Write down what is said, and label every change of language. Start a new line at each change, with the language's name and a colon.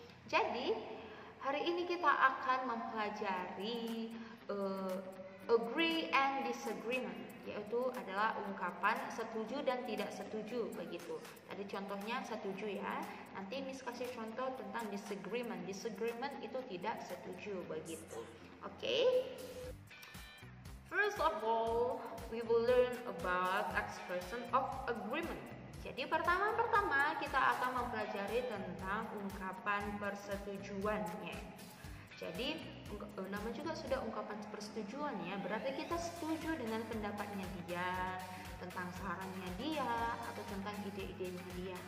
Indonesian: Jadi hari ini kita akan mempelajari
English: agree and disagreement,
Indonesian: yaitu adalah ungkapan setuju dan tidak setuju begitu. Tadi contohnya setuju ya. Nanti Miss kasih contoh tentang disagreement. Disagreement itu tidak setuju begitu. Oke.
English: First of all, we will learn about expression of agreement.
Indonesian: Jadi pertama-tama kita akan mempelajari tentang ungkapan persetujuannya. Jadi nama juga sudah ungkapan persetujuan ya, berarti kita setuju dengan pendapatnya dia, tentang sarannya dia, atau tentang ide-idenya dia.